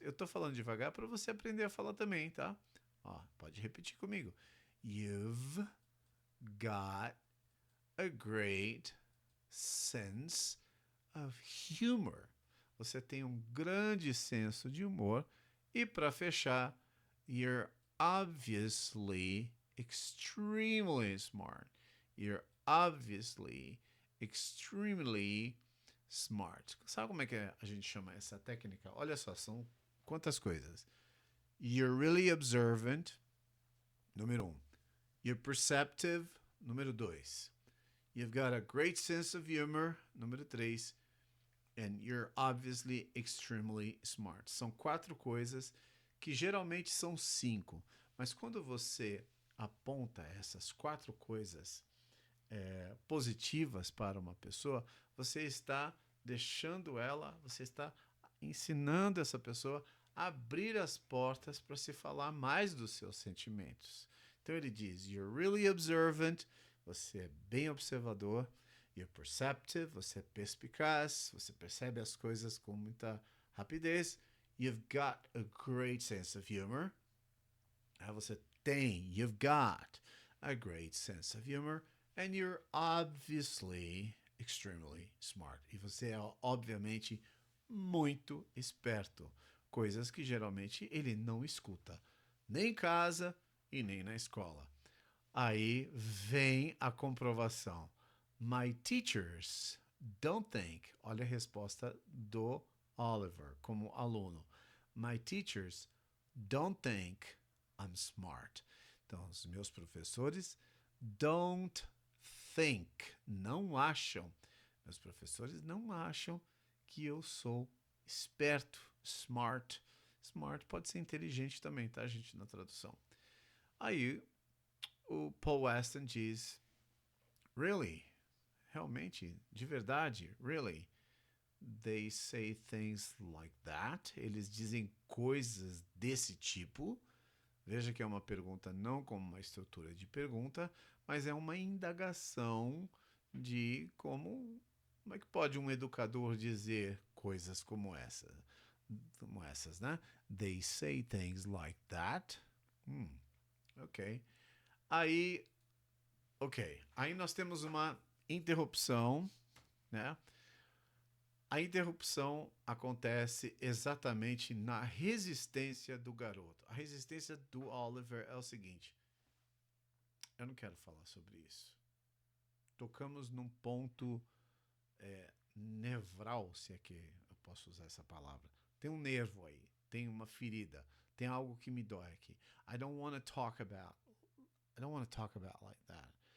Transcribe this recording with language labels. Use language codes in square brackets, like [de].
[pt] Eu tô falando devagar para você aprender a falar também, tá? Pode repetir comigo. [en] You've got a great sense of humor. [pt] Você tem um grande senso de humor. E para fechar, [en] you're obviously extremely smart. You're obviously extremely smart. [pt] Sabe como é que a gente chama essa técnica? Olha só, são quantas coisas. [en] You're really observant, número 1. You're perceptive, número 2. You've got a great sense of humor, número 3. And you're obviously extremely smart. [pt] São 4 coisas que geralmente são 5. Mas quando você aponta essas 4 coisas positivas para uma pessoa, você está deixando ela, você está ensinando essa pessoa abrir as portas para se falar mais dos seus sentimentos. Então ele diz: [en] You're really observant, [pt] você é bem observador. [en] You're perceptive, [pt] você é perspicaz, você percebe as coisas com muita rapidez. [en] You've got a great sense of humor. [pt] Você tem, [en] you've got a great sense of humor. And you're obviously extremely smart. [pt] E você é, obviamente, muito esperto. Coisas que geralmente ele não escuta, nem em casa e nem na escola. Aí vem a comprovação. [en] My teachers don't think. [pt] Olha a resposta do Oliver como aluno. [en] My teachers don't think I'm smart. [pt] Então, os meus professores [en] don't think, [pt] não acham. Meus professores não acham que eu sou esperto, smart. Smart pode ser inteligente também, tá, gente, na tradução. Aí o Paul Weston diz: Really? Realmente? De verdade? Really? [en] They say things like that? [pt] Eles dizem coisas desse tipo? Veja que é uma pergunta não como uma estrutura de pergunta, mas é uma indagação de como é que pode um educador dizer coisas como essas, né? [en] They say things like that. Ok. [pt] Aí nós temos uma interrupção, né? A interrupção acontece exatamente na resistência do garoto. A resistência do Oliver é o seguinte: eu não quero falar sobre isso. Tocamos num ponto nevral, se é que eu posso usar essa palavra. Tem um nervo aí, tem uma ferida, tem algo que me dói aqui. [en] I don't want to talk about like that.